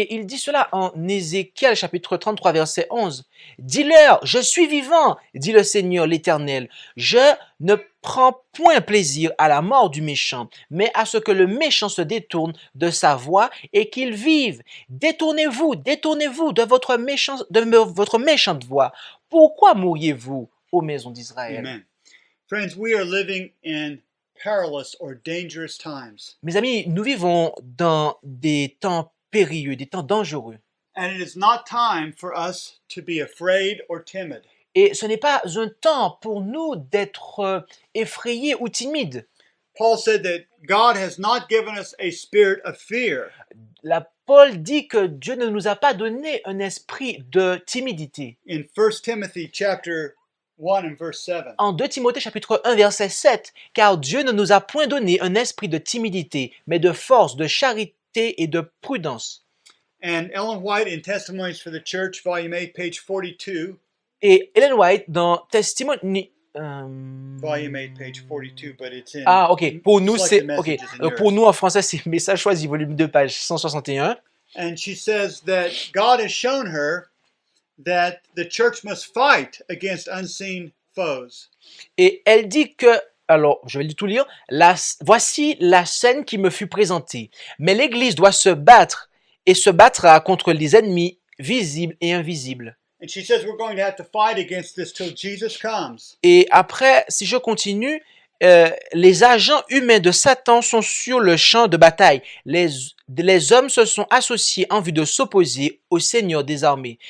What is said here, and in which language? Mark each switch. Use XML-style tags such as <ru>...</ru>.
<fr>Et il dit cela en Ézéchiel chapitre 33 verset 11. « Dis-leur, je suis vivant, dit le Seigneur l'Éternel. Je ne prends point plaisir à la mort du méchant, mais à ce que le méchant se détourne de sa voie et qu'il vive. Détournez-vous de votre méchante voie. Pourquoi mourriez-vous, ô maison d'Israël? » Amen.</fr> <en>Friends, we are living in perilous or dangerous times.</en> <fr>Mes amis, nous vivons dans des temps périlleux, des temps dangereux.</fr> <en>And it is not time for us to be afraid or timid.</en> <fr>Et ce n'est pas un temps pour nous d'être effrayés ou timides.</fr> <en>Paul said that God has not given us a spirit of fear,</en> <fr>Paul dit que Dieu ne nous a pas donné un esprit de timidité.</fr> <en>in 1 Timothy chapter 1 and verse 7.</en> <fr>En 2 Timothée chapitre 1 verset 7, car Dieu ne nous a point donné un esprit de timidité, mais de force, de charité et de prudence.</fr> <en>And Ellen White in Testimonies for the Church, volume 8, page 42,</en> <fr>Et Ellen White dans Testimony...</fr> <en>volume 8, page 42, but it's in...</en> <fr>Ah, ok. Pour nous,</fr> <en>Select</en> <fr>c'est...</fr> <en>the Ok. messages in yours.</en> <fr>Pour nous, en français, c'est Message choisi, volume 2, page 161.</fr> <en>And she says that God has shown her that the church must fight against unseen foes.</en> <fr>Et elle dit que, alors je vais tout lire, voici la scène qui me fut présentée. Mais l'Église doit se battre et se battra contre les ennemis visibles et invisibles.</fr> <en>And she says we're going to have to fight against this till Jesus comes.</en> <fr>Et après, si je continue, les agents humains de Satan sont sur le champ de bataille. Les hommes se sont associés en vue de s'opposer au Seigneur des armées.</fr>